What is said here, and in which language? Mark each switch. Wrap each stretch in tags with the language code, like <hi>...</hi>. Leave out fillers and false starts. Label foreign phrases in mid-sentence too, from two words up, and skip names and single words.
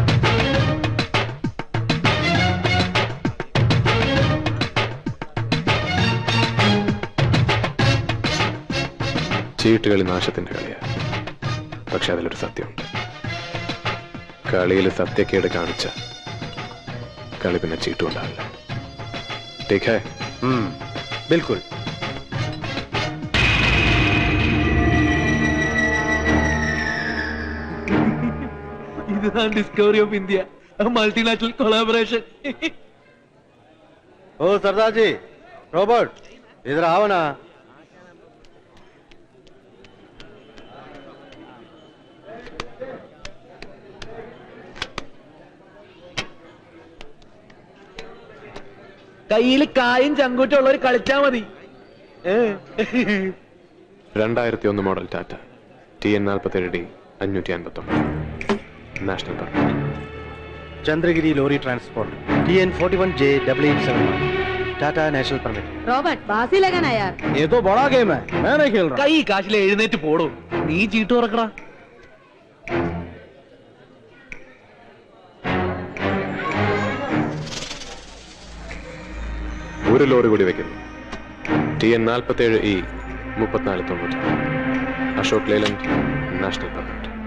<ml>ചീട്ടുകളി നാശത്തിന്റെ കളിയാ. പക്ഷെ അതിലൊരു സത്യമുണ്ട്. കളിയിൽ സത്യക്കേട് കാണിച്ച കളി പിന്നെ ചീട്ടുണ്ടാവില്ല.</ml> <hi>ठीक है? बिल्कुल. इधर डिस्कवरी ऑफ इंडिया,</hi> <en>multinational collaboration.</en> <hi>ओ सरदार जी, रॉबर्ट इधर आओ ना.</hi> <ml>കയ്യിൽ കായും ചങ്കൂറ്റും ഉള്ളവർ കളിച്ചാ മതി. 2001 മോഡൽ ടാറ്റ TN 47D 559</ml> <en>national permit.</en> <hi>चंद्रगिरी लोरी ट्रांसपोर्ट TN 41J 8871 टाटा</hi> <en>national permit.</en> <hi>रॉबर्ट बासी लगाना यार. ये तो बड़ा गेम है, मैं नहीं खेल रहा.</hi> <ml>കൈ കാശിലെ എഴുന്നേറ്റ് പോടോ. നീ ചീട്ട് തുറക്കടാ. ഒരു ലോറി കൂടി വെക്കുന്നു. TN 47E 3490 അശോക് ലേലൻഡ്</ml> <en>national permit.</en>